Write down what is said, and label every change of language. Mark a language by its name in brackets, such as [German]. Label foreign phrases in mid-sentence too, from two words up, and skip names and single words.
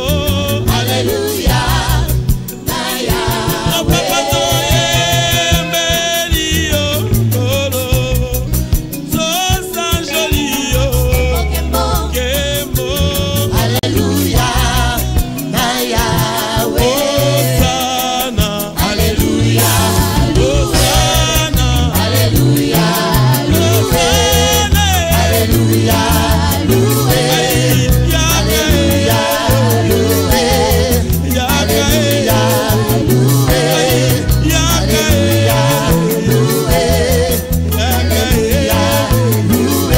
[Lingala] Alléluia, Naya. Oh papa toyembeli yo kolo. Zosa joli yo. Kembo, Kembo. Alléluia, Naya. Hosanna. Alléluia, Hosanna. Alléluia, Hosanna. [French] Alléluia, loué. Alléluia, loué. Alléluia, loué. Alléluia, loué. Alléluia, loué.